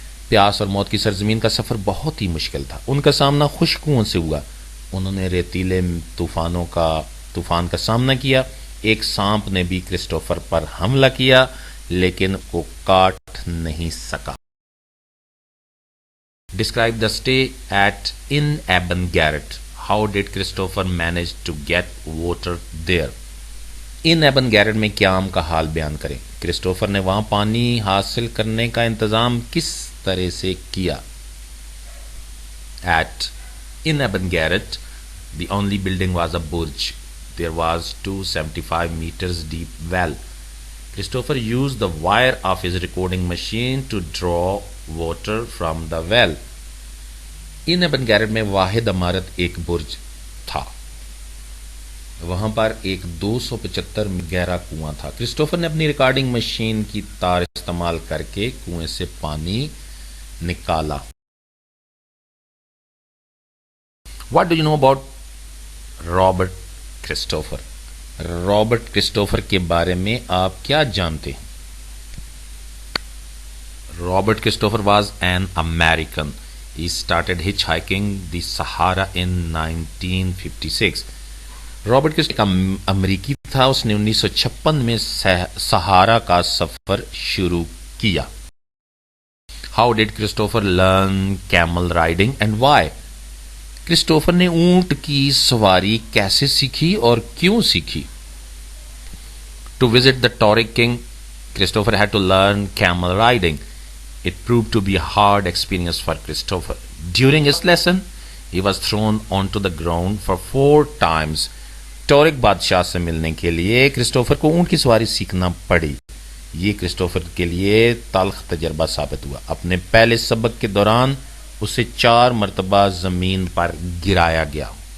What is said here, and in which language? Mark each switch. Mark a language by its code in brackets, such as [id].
[hi] प्यास और मौत की सरजमीन का सफ़र बहुत ही मुश्किल था. उनका सामना खुश्क कुओं से हुआ. उन्होंने रेतीले तूफान का सामना किया. एक सांप ने भी क्रिस्टोफर पर हमला किया, लेकिन वो काट नहीं सका. [en] Describe the stay at In Garret. How did Christopher manage to get water there? [hi] In Garrett में क्याम का हाल बयान करें. क्रिस्टोफर ने वहां पानी हासिल करने का इंतजाम किस तरह से किया? [en] At In Garret, the only building was a burj. There was 275 meters deep well. Christopher used the wire of his recording machine to draw water from the well. [hi] In Garrett में वाहिद इमारत एक बुर्ज था. वहां पर एक 275 गहरा कुआं था. क्रिस्टोफर ने अपनी रिकॉर्डिंग मशीन की तार इस्तेमाल करके कुएं से पानी निकाला. [en] What do you know about Robert Christopher? [hi] Robert Christopher के बारे में आप क्या जानते हैं? [en] Robert Christopher was an American. He started hitchhiking the Sahara in 1956. [hi] Robert Christopher एक अमरीकी था. उसने 1956 में सहारा का सफर शुरू किया. [en] How did Christopher learn camel riding and why? [hi] Christopher ने ऊंट की सवारी कैसे सीखी और क्यों सीखी? [en] To visit the Taureg king, Christopher had to learn camel riding. It proved to be a hard experience for Christopher. During his lesson, he was thrown onto the ground for 4 times. [hi] टॉरेग बादशाह से मिलने के लिए Christopher को ऊंट की सवारी सीखना पड़ी. ये क्रिस्टोफर के लिए तल्ख तजर्बा साबित हुआ. अपने पहले सबक के दौरान उसे 4 मरतबा जमीन पर गिराया गया.